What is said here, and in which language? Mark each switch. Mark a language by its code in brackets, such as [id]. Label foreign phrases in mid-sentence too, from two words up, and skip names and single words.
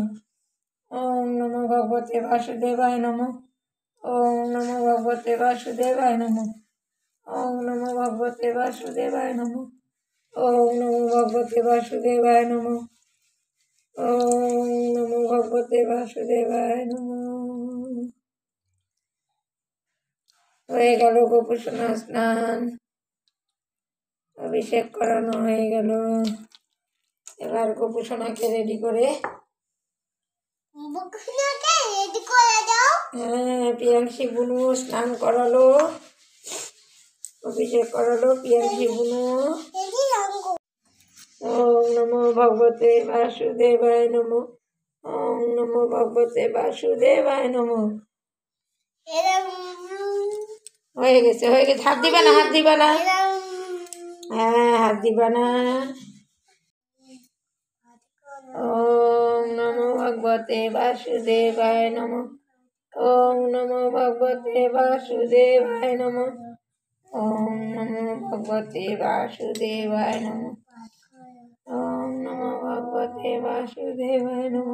[sa] ওম নমো ভগবতে বাসুদেবায় নমো। ওম নমো ভগবতে বাসুদেবায় নমো। ওম নমো ভগবতে বাসুদেবায় নমো। ওম নমো ভগবতে বাসুদেবায় নমো। ওম নমো ভগবতে বাসুদেবায় নমো। [bn] হয়ে গেল গোপুসোনা স্নান, অভিষেক করানো হয়ে গেল। এবার গোপুসোনাকে রেডি করে পিয়াংশি বুনু স্নান করালো, অভিষেক করালো পিয়াংশি বুনু। [sa] ওম নমো ভগবতে বাসুদেবায় নমো। ওম নমো ভগবতে বাসুদেবায় নমো। [bn] হয়ে গেছে, হয়ে গেছে। হাত দিবা না, হাত দিবা না, হ্যাঁ হাত দিবা না। [sa] ওম নমো ভগবতে বাসুদেবায় নমো। ওম নমো ভগবতে বাসুদেবায় নমো। ওম নমো ভগবতে বাসুদেবায় নমো। ওম নমো ভগবতে বাসুদেবায় নমো।